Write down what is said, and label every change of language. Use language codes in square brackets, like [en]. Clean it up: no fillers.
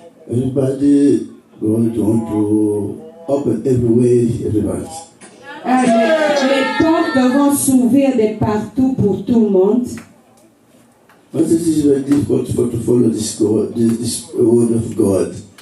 [en] Everybody going to open everywhere, everybody. [fr] Les portes vont s'ouvrir de partout pour tout le monde. [en] But it is very difficult to follow this word of God.